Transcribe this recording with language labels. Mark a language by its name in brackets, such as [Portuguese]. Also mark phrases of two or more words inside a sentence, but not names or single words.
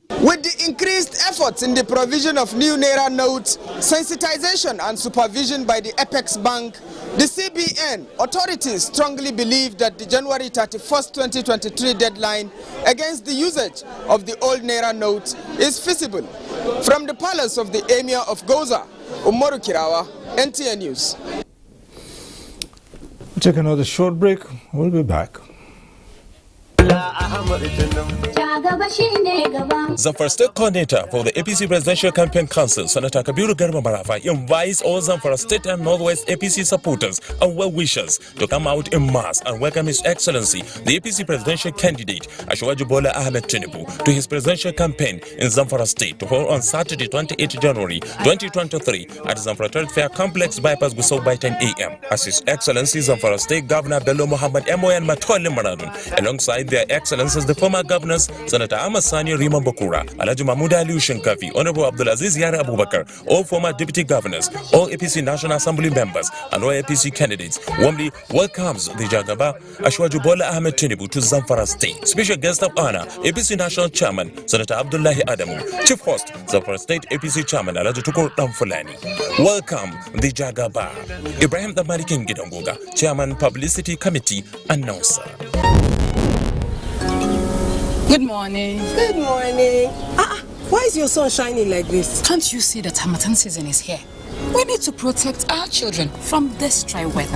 [English] With the increased efforts in the provision of new Naira notes, sensitization and supervision by the Apex Bank, the CBN authorities strongly believe that the January 31st, 2023 deadline against the usage of the old Naira notes is feasible. From the palace of the Emir of Goza, Umaru Kirawa, NTA News. We'll take another short break. We'll be back. Zamfara State Coordinator for the APC Presidential Campaign Council, Senator Kabiru Garba Marafa, invites all Zamfara State and Northwest APC supporters and well-wishers to come out in mass and welcome His Excellency, the APC Presidential Candidate, Ajaokuta Ahmed Tinubu, to his presidential campaign in Zamfara State to hold on Saturday, 28 January 2023 at Zamfara Trade Fair Complex Bypass Gusau by 10 a.m. As His Excellency Zamfara State Governor Bello Muhammad Emoyan Matole Maradun, alongside their Excellencies the former governors Senator Amasani Rima Bakura, Alhaji Mahmoud Ali Shinkafi, Honorable Abdulaziz Yara Abubakar, all former deputy governors, all APC National Assembly members, and all APC candidates warmly welcomes the Jagaba Ajaokuta Ahmed Tinubu to Zamfara State. Special guest of honor, APC National Chairman Senator Abdullahi Adamu, Chief Host Zamfara State APC Chairman Alhaji Tukur Damfulani. Welcome the Jagaba. Ibrahim Damari King Gidangoga, Chairman Publicity Committee Announcer. Good morning. Good morning. Why is your sun shining like this? Can't you see that Harmattan season is here? We need to protect our children from this dry weather.